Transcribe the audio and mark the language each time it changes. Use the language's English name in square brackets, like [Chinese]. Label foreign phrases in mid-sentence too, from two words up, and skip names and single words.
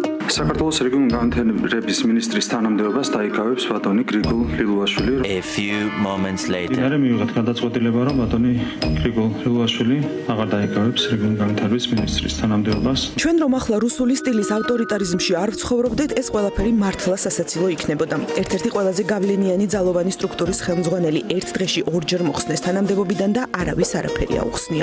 [Georgian] საქართველოს რეგიონული განვითარების მინისტრის თანამდებობას დაიკავებს ბატონი გრიგოლ ლილუაშვილი. [English] A few moments later. [Georgian] იმერე მივიღეთ გადაწყვეტილება, რომ ბატონი გრიგოლ ლილუაშვილი აღარ დაიკავებს რეგიონული განვითარების მინისტრის თანამდებობას. ჩვენ რომ ახლა რუსული სტილის ავტორიტარიზმში არ ვცხოვრობდეთ, ეს ყველაფერი მართლა სასაცილო იქნებოდა. ერთ-ერთი ყველაზე გავლენიანი ძალოვანი სტრუქტურის ხელმძღვანელი ერთ დღეში ორჯერ მოხსნეს თანამდებობიდან და არავის არაფერი აუხსნია.